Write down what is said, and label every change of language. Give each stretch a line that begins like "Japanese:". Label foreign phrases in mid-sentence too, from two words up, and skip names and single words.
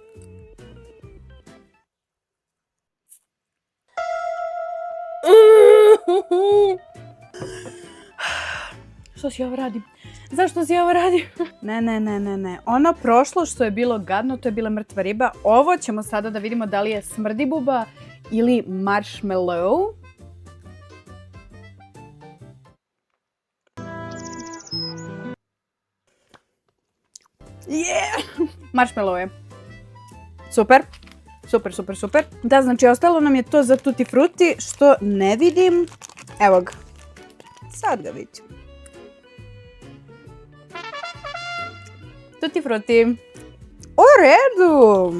Serbian: Što si ovo radim? Zašto si ovo radim? Ne. Ono prošlo što je bilo gadno, to je bila mrtva riba. Ovo ćemo sada da vidimo da li je smrdibuba ili marshmallow. Yeah! Marshmallow je. Super. Da, znači ostalo nam je to za tutti frutti što ne vidim. Evo ga. Sad ga vidim. Tutti frutti. U redu!